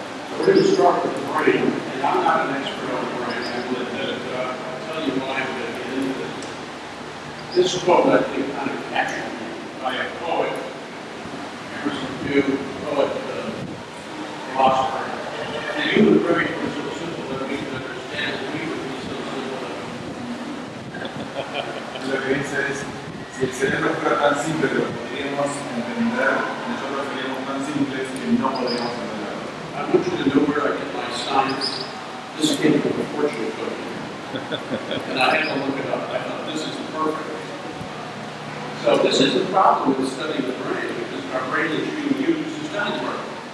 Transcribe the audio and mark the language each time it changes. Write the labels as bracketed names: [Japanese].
[English] So we're going to start with the brain, and I'm not an expert on the brain, I will admit it, but I'll tell you why I'm going to get into this. This quote, I think, kind of captured me by a poet, Emerson Pugh, poet, philosopher. The human brain was so simple that we could understand that we would be so simple. [Spanish] Lo que dice es, si el cerebro fuera tan simple que lo podríamos entender, nosotros seríamos tan simples que no podríamos entenderlo. [English] I want you to know where I get my science. This came from a fortune cookie. And I had to look it up. I thought, this is perfect. So this is the problem with studying the brain, because our brain is being used to study the brain.